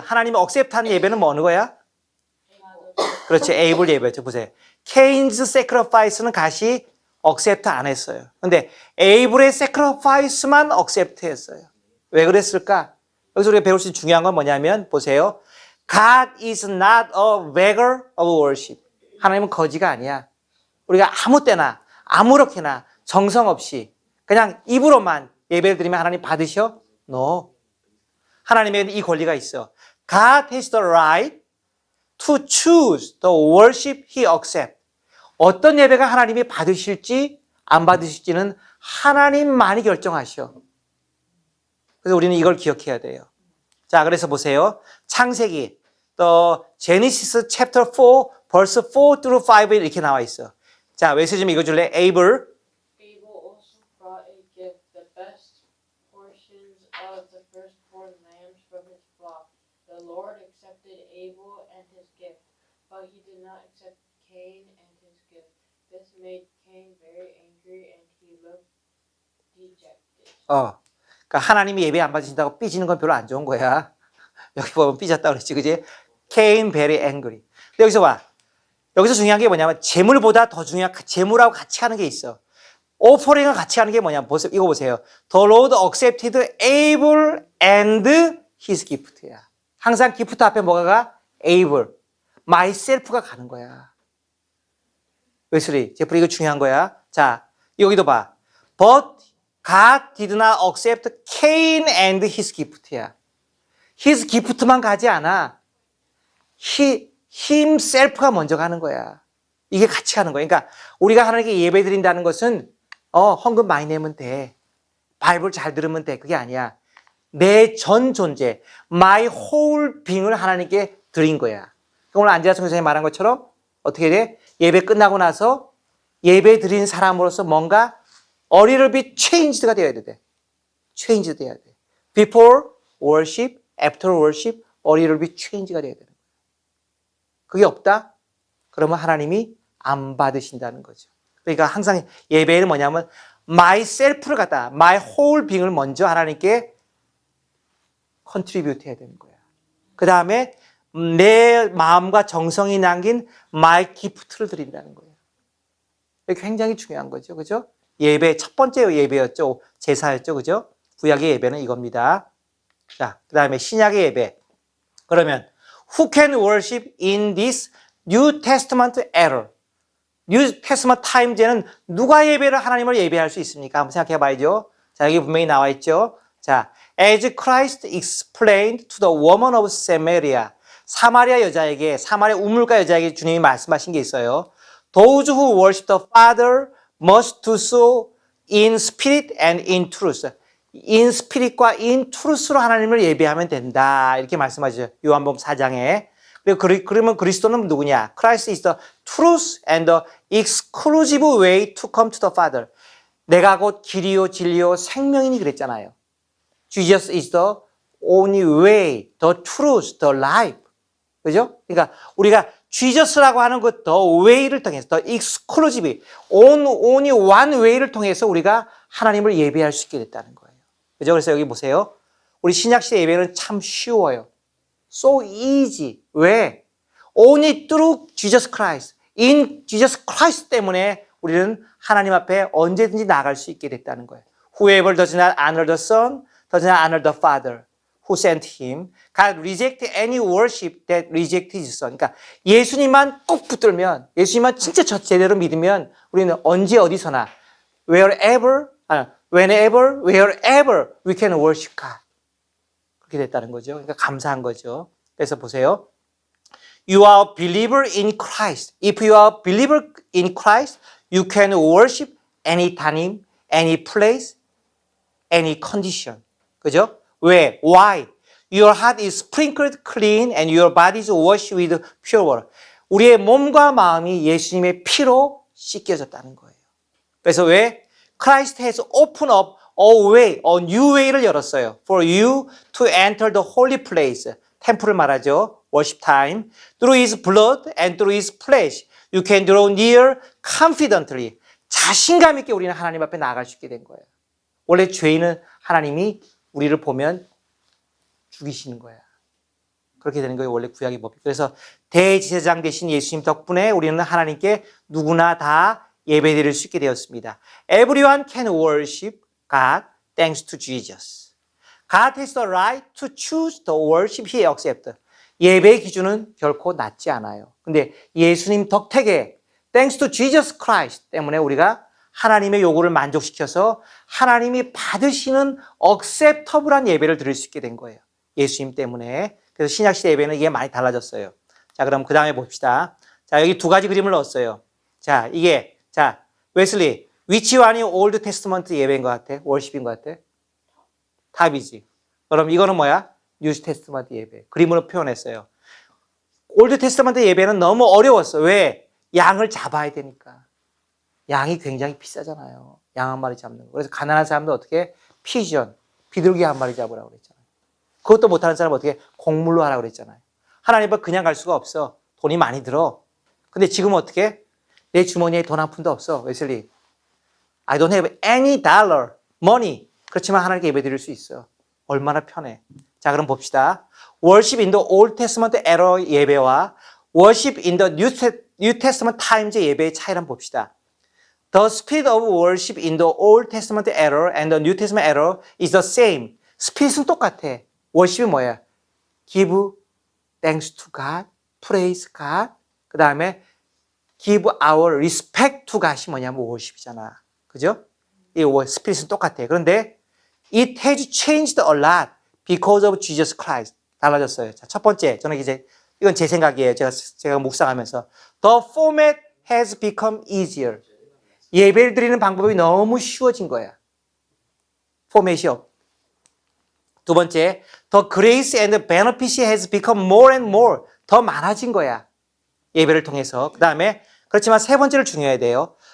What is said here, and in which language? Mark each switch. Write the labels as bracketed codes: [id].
[ko] 하나님이 억셉트한 예배는 뭐 어느 거야? 그렇지. 에이블 예배였죠. 보세요. 케인즈 sacrifice는 가시 억셉트 안 했어요. 근데 에이블의 sacrifice만 억셉트 했어요. 왜 그랬을까? 여기서 우리가 배울 수 있는 중요한 건 뭐냐면 보세요. [en] God is not a beggar of worship. [ko] 하나님은 거지가 아니야. 우리가 아무 때나 아무렇게나 정성 없이 그냥 입으로만 예배를 드리면 하나님 받으셔? [en] No. [ko] 하나님에게는 이 권리가 있어. [en] God has the right to choose the worship he accepts. [ko] 어떤 예배가 하나님이 받으실지 안 받으실지는 하나님만이 결정하셔. 그래서 우리는 이걸 기억해야 돼요. 자, 그래서 보세요. 창세기, 또 [en] Genesis chapter 4, verse 4 through 5 [ko] 에 이렇게 나와 있어. 자, 외세 좀 읽어줄래? Abel [en] Abel also brought a gift, the best portions of the firstborn lambs from his flock. The Lord accepted Abel and his gift, but he did not accept Cain and his gift. This made Cain very angry and he looked dejected. [ko] 그러니까 하나님이 예배 안 받으신다고 삐지는 건 별로 안 좋은 거야. 여기 보면 삐졌다 그랬지, 그지? [en] Cain very angry. [ko] 근데 여기서 봐. 여기서 중요한 게 뭐냐면 재물보다 더 중요한 재물하고 같이 하는 게 있어. 오퍼링을 같이 하는 게 뭐냐면 이거 보세요. [en] The Lord accepted Abel and his gift야. [ko] 항상 기프트 앞에 뭐가 가? Abel. myself가 가는 거야. 웨슬리, 제프리 이거 중요한 거야. 자, 여기도 봐. [en] But God did not accept Cain and his gift야. his gift [ko] 만 가지 않아. himself가 먼저 가는 거야. 이게 같이 가는 거야. 그러니까 우리가 하나님께 예배 드린다는 것은 헌금 많이 내면 돼. 바이블 잘 들으면 돼. 그게 아니야. 내 전 존재, [en] my whole being [ko] 을 하나님께 드린 거야. 오늘 안지아 선생님이 말한 것처럼 어떻게 돼? 예배 끝나고 나서 예배 드린 사람으로서 뭔가 [en] a little bit changed [ko] 가 되어야 돼. changed 되어야 돼. [en] Before worship, after worship, a little bit changed가 되어야 돼. [ko] 그게 없다? 그러면 하나님이 안 받으신다는 거죠. 그러니까 항상 예배는 뭐냐면 myself를 갖다 [en] my whole being [ko] 을 먼저 하나님께 contribute 해야 되는 거야. 그 다음에 내 마음과 정성이 남긴 my gift를 드린다는 거예요. 이게 굉장히 중요한 거죠. 그죠? 예배, 첫 번째 예배였죠. 제사였죠. 그죠? 구약의 예배는 이겁니다. 자, 그 다음에 신약의 예배. 그러면 [en] Who can worship in this New Testament era? [ko] New Testament time제는 누가 예배를 하나님을 예배할 수 있습니까? 한번 생각해 봐야죠. 자, 여기 분명히 나와 있죠. [en] 자, as Christ explained to the woman of Samaria. [ko] 사마리아 여자에게, 사마리아 우물가 여자에게 주님이 말씀하신 게 있어요. [en] Those who worship the Father must do so in spirit and in truth. in spirit [ko] 과 [en] in truth [ko] 로 하나님을 예배하면 된다. 이렇게 말씀하시죠. 요한복음 4장에. 그러면 그리스도는 누구냐? [en] Christ is the truth and the exclusive way to come to the Father. [ko] 내가 곧 길이요 진리요 생명이니 그랬잖아요. [en] Jesus is the only way, the truth, the life. [ko] 그죠? 그러니까 우리가 Jesus라고 하는 그 the way를 통해서, [en] the exclusive, only one way [ko] 를 통해서 우리가 하나님을 예배할 수 있게 됐다는 거예요. 그죠? 그래서 여기 보세요. 우리 신약시대 예배는 참 쉬워요. [en] So easy. [ko] 왜? [en] Only through Jesus Christ. In Jesus Christ [ko] 때문에 우리는 하나님 앞에 언제든지 나갈 수 있게 됐다는 거예요. [en] Whoever does not honor the Son, does not honor the Father who sent him. God reject any worship that reject his Son. [ko] 그러니까 예수님만 꼭 붙들면, 예수님만 진짜 제대로 믿으면 우리는 언제 어디서나 [en] wherever, whenever, wherever we can worship God. [ko] 그렇게 됐다는 거죠. 그러니까 감사한 거죠. 그래서 보세요. [en] You are a believer in Christ. If you are a believer in Christ, you can worship any time, any place, any condition. [ko] 그죠? 왜? [en] Why? Your heart is sprinkled clean and your body is washed with pure water. [ko] 우리의 몸과 마음이 예수님의 피로 씻겨졌다는 거예요. 그래서 왜? [en] Christ has opened up a new way를 [ko] 열었어요. [en] For you to enter the holy place. [ko] 템플을 말하죠. worship time. [en] Through his blood and through his flesh. You can draw near confidently. [ko] 자신감 있게 우리는 하나님 앞에 나아갈 수 있게 된 거예요. 원래 죄인은 하나님이 우리를 보면 죽이시는 거야. 그렇게 되는 거예요. 원래 구약의 법이. 그래서 대제사장 되신 예수님 덕분에 우리는 하나님께 누구나 다 예배드릴 수 있게 되었습니다. [en] Everyone can worship God thanks to Jesus. God has the right to choose the worship he accepts. [ko] 예배의 기준은 결코 낮지 않아요. 근데 예수님 덕택에 [en] thanks to Jesus Christ [ko] 때문에 우리가 하나님의 요구를 만족시켜서 하나님이 받으시는 acceptable한 예배를 드릴 수 있게 된 거예요. 예수님 때문에. 그래서 신약시대 예배는 이게 많이 달라졌어요. 자, 그럼 그 다음에 봅시다. 자, 여기 두 가지 그림을 넣었어요. 자, 이게, 자, 웨슬리, [en] which one [ko] 이 올드 테스트먼트 예배인 것 같아? 월십인 것 같아? 탑이지. 그럼 이거는 뭐야? 뉴 테스트먼트 예배. 그림으로 표현했어요. 올드 테스트먼트 예배는 너무 어려웠어. 왜? 양을 잡아야 되니까. 양이 굉장히 비싸잖아요. 양 한 마리 잡는 거. 그래서 가난한 사람도 어떻게? 피전, 비둘기 한 마리 잡으라고 그랬잖아요. 그것도 못하는 사람은 어떻게? 곡물로 하라고 그랬잖아요. 하나님 앞에 그냥 갈 수가 없어. 돈이 많이 들어. 근데 지금은 어떻게? 내 주머니에 돈 한 푼도 없어. 웨슬리. [en] I don't have any dollar, money. [ko] 그렇지만 하나님께 예배 드릴 수 있어. 얼마나 편해. 자, 그럼 봅시다. [en] Worship in the Old Testament era [ko] 예배와 [en] Worship in the New Testament times [ko] 예배의 차이를 한번 봅시다. [en] The spirit of worship in the Old Testament era and the New Testament era is the same. [ko] 스피릿은 똑같아. worship이 뭐야? [en] Give thanks to God, praise God. [ko] 그 다음에 [en] give our respect to God이 [ko] 뭐냐면 [en] worship이잖아. [ko] 그죠? 이 스피릿은 똑같아. 그런데 [en] it has changed a lot because of Jesus Christ. [ko] 달라졌어요. 자, 첫 번째, 저는 이제 이건 제 생각이에요. 제가 묵상하면서 [en] the format has become easier. [ko] 예배를 드리는 방법이 너무 쉬워진 거야. 포맷이요. [en] 두 번째, the grace and benefit has become more and more. [ko] 더 많아진 거야. 예배를 통해서. 그 다음에 그렇지만 세 번째를 중요해야 돼요.